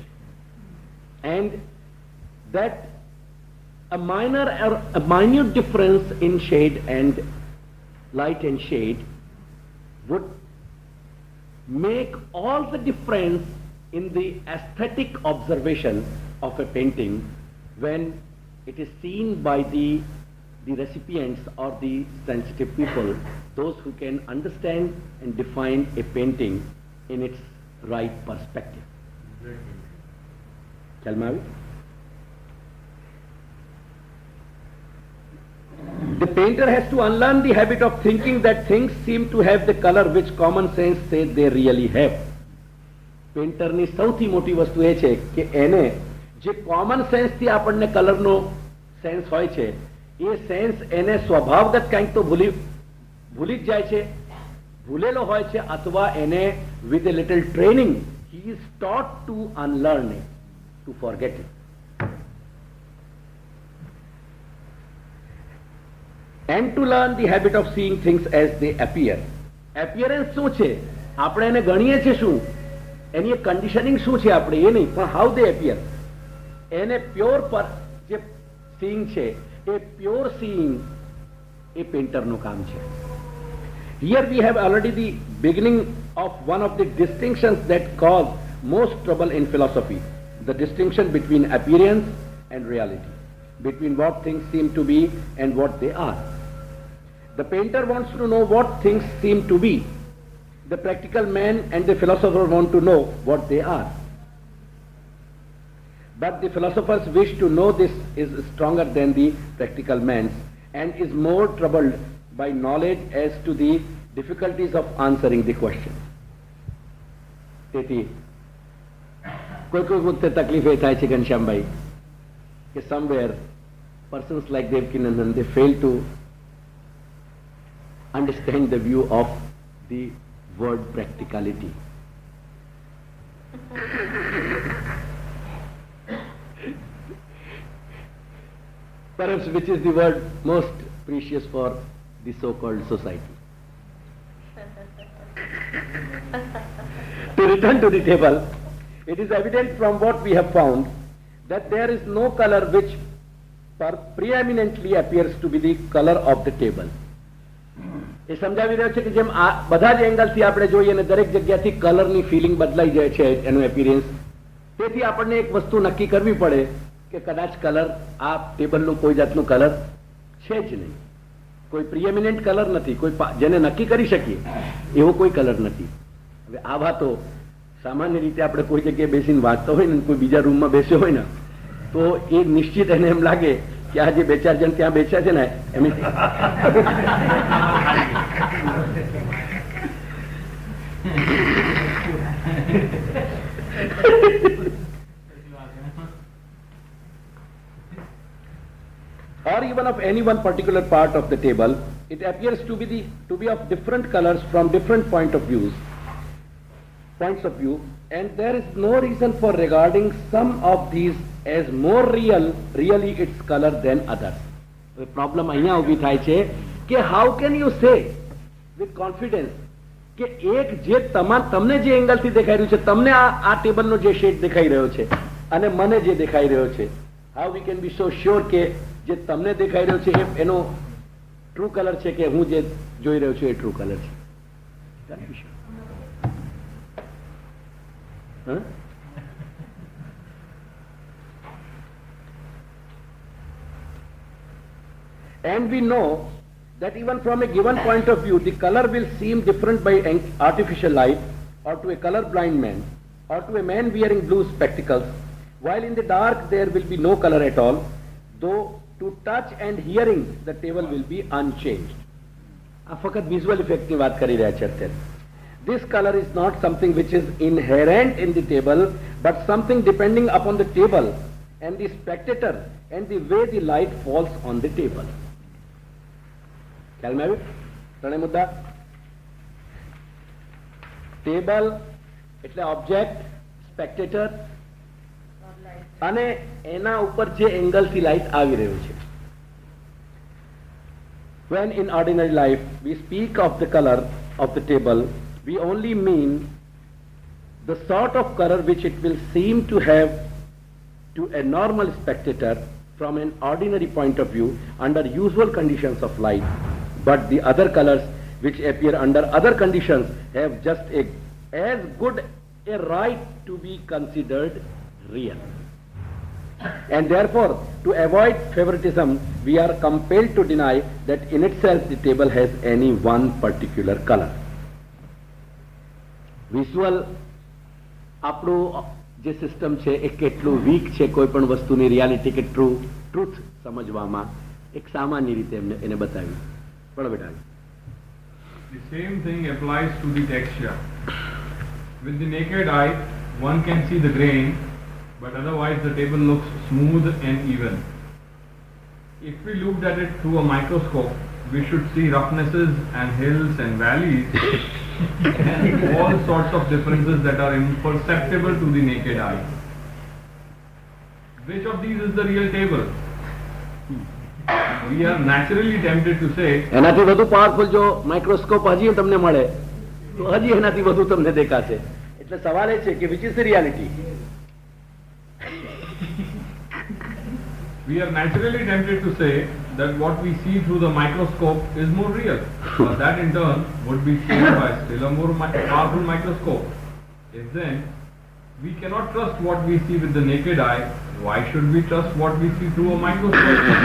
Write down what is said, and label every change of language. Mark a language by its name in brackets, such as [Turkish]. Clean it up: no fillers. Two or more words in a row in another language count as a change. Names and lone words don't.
[English] And that a minute difference in shade and light and shade would make all the difference in the aesthetic observation of a painting when it is seen by the recipients or the sensitive people, those who can understand and define a painting in its right perspective. Chalmavi? The painter has to unlearn the habit of thinking that things seem to have the color which common sense says they really have. [Gujarati] પેન્ટરની સૌથી મોટી વસ્તુ એ છે કે એને જે [English] common senseથી [Gujarati] આપણને કલરનો સેન્સ હોય છે એ સેન્સ એને સ્વભાવગત કંઈક તો ભૂલી જ જાય છે, ભૂલેલો હોય છે, અથવા એને [English] with a little training he is taught to unlearn it, to forget it. And to learn the habit of seeing things as they appear. [Gujarati] Appearance શું છે? આપણે એને ગણીએ છીએ શું? એની એક કન્ડિશનિંગ શું છે આપણે એ નહીં, પણ [English] how they appear. [Gujarati] એને પ્યોર પર જે સીઈંગ છે એ [English] pure seeing [Gujarati] એ પેન્ટરનું કામ છે. [English] Here we have already the beginning of one of the distinctions that cause most trouble in philosophy, the distinction between appearance and reality, between what things seem to be and what they are. The painter wants to know what things seem to be. The practical man and the philosopher want to know what they are. But the philosopher's wish to know this is stronger than the practical man's and is more troubled by knowledge as to the difficulties of answering the question. [Gujarati] તેથી કોઈ વખતે તકલીફ એ થાય છે ઘનશ્યામભાઈ કે [English] somewhere persons like Devkinandan, they fail to understand the view of the word practicality. Perhaps which is the word most precious for the so-called society. To return to the table, it is evident from what we have found that there is no color which preeminently appears to be the color of the table. [Gujarati] એ સમજાવી રહ્યો છે કે જેમ આ બધા જ એંગલથી આપણે જોઈએ અને દરેક જગ્યાથી કલરની ફિલિંગ બદલાઈ જાય છે એનું એપિયરન્સ, તેથી આપણને એક વસ્તુ નક્કી કરવી પડે કે કદાચ કલર આ ટેબલનો કોઈ જાતનો કલર છે જ નહીં, કોઈ [English] preeminent color [Gujarati] નથી, કોઈ જેને નક્કી કરી શકીએ એવો કોઈ કલર નથી. હવે આ વાતો સામાન્ય રીતે આપણે કોઈ જગ્યાએ બેસીને વાંચતો હોય ને, કોઈ બીજા રૂમમાં બેસ્યો હોય ને, તો એ નિશ્ચિત એને એમ લાગે કે આ જે 2-4 જણ ત્યાં બેસ્યા છે ને એમ [English] or even of any one particular part of the table, it appears to be of different colors from different points of view, and there is no reason for regarding some of these as more really its color than others. The problem [Gujarati] અહીંયા ઊભી થાય છે કે [English] how can you say with confidence [Gujarati] કે એક જે તમને જે એંગલથી દેખાઈ રહ્યું છે, તમને આ ટેબલનો જે શેડ દેખાઈ રહ્યો છે અને મને જે દેખાઈ રહ્યો છે, [English] how we can be so sure [Gujarati] કે જે તમને દેખાઈ રહ્યો છે એનો [English] true color [Gujarati] છે કે હું જે જોઈ રહ્યો છું એ [English] true color [Gujarati] છે? [English] And we know that even from a given point of view, the color will seem different by artificial light, or to a color-blind man, or to a man wearing blue spectacles, while in the dark there will be no color at all, though to touch and hearing the table will be unchanged. [Gujarati] આ ફક્ત [English] visual effect [Gujarati] ની વાત કરી રહ્યા છે અત્યારે. [English] This color is not something which is inherent in the table, but something depending upon the table and the spectator and the way the light falls on the table. [Gujarati] ખ્યાલમાં આવ્યું? ત્રણેય મુદ્દા. ટેબલ એટલે ઓબ્જેક્ટ, સ્પેક્ટેટર અને એના ઉપર જે એંગલથી લાઇટ આવી રહ્યું છે. [English] When in ordinary life we speak of the color of the table, we only mean the sort of color which it will seem to have to a normal spectator from an ordinary point of view under usual conditions of light, but the other colors which appear under other conditions have just as good a right to be considered real. And therefore, to avoid favoritism, we are compelled to deny that in itself the table has any one particular color. [Gujarati] Visual આપણું જે સિસ્ટમ છે એ કેટલું વીક છે કોઈ પણ વસ્તુની રિયાલિટી કે ટ્રુથ સમજવામાં એક સામાન્ય રીતે એમને એને બતાવ્યું. પણ બેટા [English] The same thing applies to the texture. With the naked eye, one can see the grain, but otherwise the table looks smooth and even. If we looked at it through a microscope, we should see roughnesses and hills and valleys and all sorts of differences that are imperceptible to the naked eye. Which of these is the real table? We are naturally tempted to say [Gujarati] એનાથી વધુ પાવરફુલ જો માઇક્રોસ્કોપ હજી તમને મળે તો હજી એનાથી વધુ તમને દેખાશે. એટલે સવાલ એ છે કે [English] which is the reality? We are naturally tempted to say that what we see through the microscope is more real, but that in turn would be seen by still a more powerful microscope. If then we cannot trust what we see with the naked eye, why should we trust what we see through a microscope?